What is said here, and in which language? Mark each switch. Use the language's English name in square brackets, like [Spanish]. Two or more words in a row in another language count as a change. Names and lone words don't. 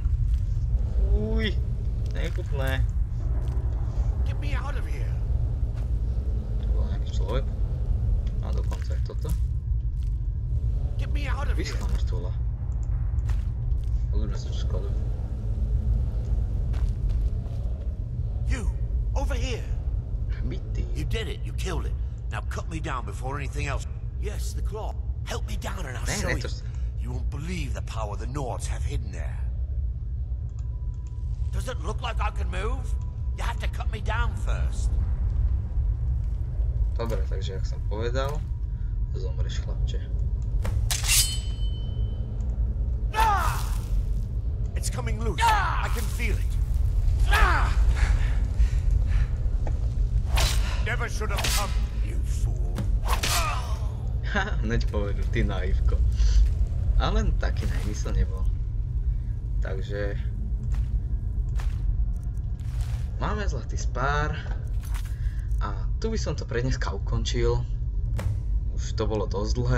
[Slovak] Uj, nechutné. Tu bol nejaký človek. A dokonca aj toto. Vyschla mŕtvola. Pozrieme sa, čo skladuje. [English] You, over here. [Slovak] Bitý. [English] You did it. You killed it. Now cut me down before anything else. Yes, the claw. Help me down and I'll show you. You won't believe the power the Nords have hidden there. Does it look like I can move? You have to cut me down first. [Slovak] Dobre, takže jak som povedal, zomreš, chlapče. [English] It's coming loose. I can feel it. Never should have come, you fool. [Slovak] Hneď povedal, ty naivko. Ale taký naivný som nebol. Takže... Máme zlatý spár. A tu by som to pre dneska ukončil. Už to bolo dosť dlhé.